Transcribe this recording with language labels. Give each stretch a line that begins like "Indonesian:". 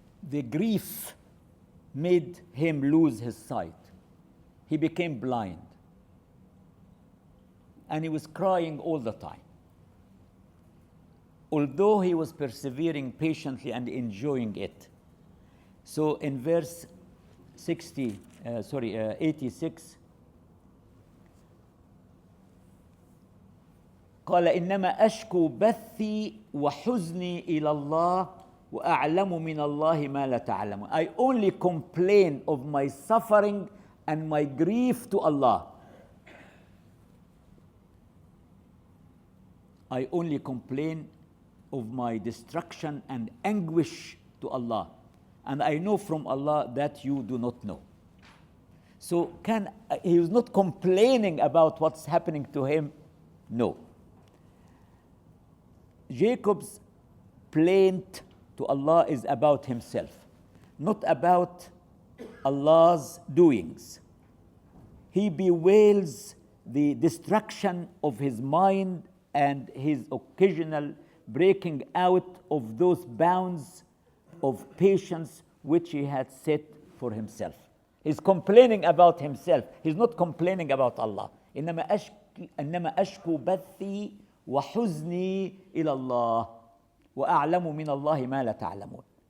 English: The grief made him lose his sight. He became blind. And he was crying all the time. although he was persevering patiently and enjoying it. So in verse 86,
Arabic: قال إنما أشكو بثي وحزني إلى الله وأعلم من الله ما لا تعلمون.
English: I only complain of my suffering and my grief to Allah. I only complain of my destruction and anguish to Allah. And I know from Allah that you do not know. So he is not complaining about what's happening to him. No. Jacob's plaint to Allah is about himself, not about Allah's doings. He bewails the destruction of his mind and his occasional breaking out of those bounds of patience which he had set for himself. He's complaining about himself. He's not complaining about Allah.
Arabic: إنما أشكو بثي وحزني إلى الله وأعلم من الله ما لا تعلمون.